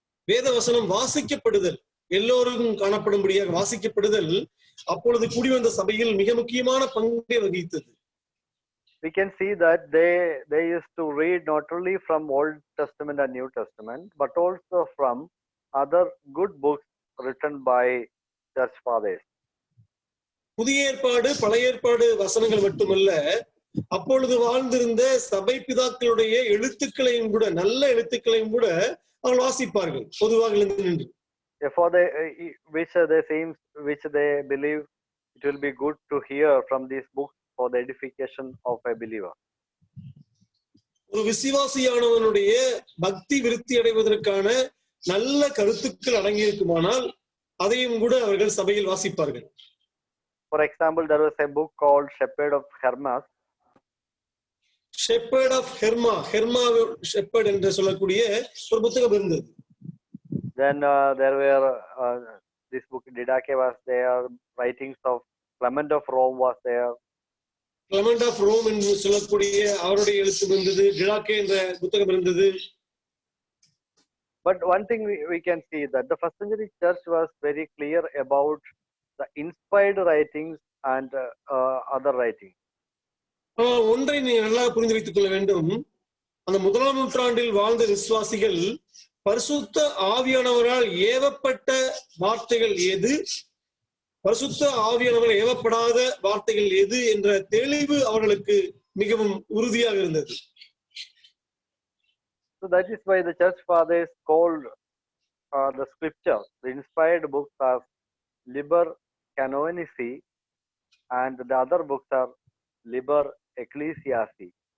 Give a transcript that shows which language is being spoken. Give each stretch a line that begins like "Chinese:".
Tamil: வேத வசனம் வாசிக்கப்படுதல், எல்லோருக்கும் காணப்படும்படியாக வாசிக்கப்படுதல் அப்பொழுது கூடி வந்த சபையில் மிக முக்கியமான பங்கை வகித்தது.
English: We can see that they used to read not only from Old Testament and New Testament, but also from other good books written by church fathers.
Tamil: புதிய ஏற்பாடு பழைய ஏற்பாடு வசனங்கள் மட்டுமல்ல, அப்பொழுது வாழ்ந்திருந்த சபை பிதாக்களுடைய எழுத்துக்களையும் கூட, நல்ல எழுத்துக்களையும் கூட அவர்கள் வாசிப்பார்கள் பொதுவாக நின்று.
English: Therefore, which they believe it will be good to hear from these books for the edification of a believer.
Tamil: ஒரு விசுவாசியானவனுடைய பக்தி விருத்தி அடைவதற்கான நல்ல கருத்துக்கள் அடங்கி இருக்குமானால் அதையும் கூட அவர்கள் சபையில் வாசிப்பார்கள்.
English: For example, there was a book called Shepherd of Hermas.
Tamil: Shepherd of Herma, Shepherd என்று சொல்லக்கூடிய ஒரு புத்தகம் இருந்தது.
English: Then there were this book Didache was there, writings of Clement of Rome was there.
Tamil: Clement of Rome என்று சொல்லக்கூடிய அவருடைய எழுத்து இருந்தது, டிடாக்கே என்ற புத்தகம் இருந்தது.
English: But one thing we can see that the first century church was very clear about the inspired writings and other writings.
Tamil: ஒன்றை நீ நல்லா புரிந்து வைத்துக் கொள்ள வேண்டும். அந்த 1ஆம் நூற்றாண்டில் வாழ்ந்த விசுவாசிகள் பரிசுத்த ஆவியானவரால் ஏவப்பட்ட வார்த்தைகள் எது, பரிசுத்த ஆவியானவரால் ஏவப்படாத வார்த்தைகள் எது என்ற தெளிவு அவர்களுக்கு மிகவும் உறுதியாக இருந்தது.
English: So that is why the church fathers called the scriptures, the inspired books, as Liber Canonici, and the other books are Liber Ecclesiastici.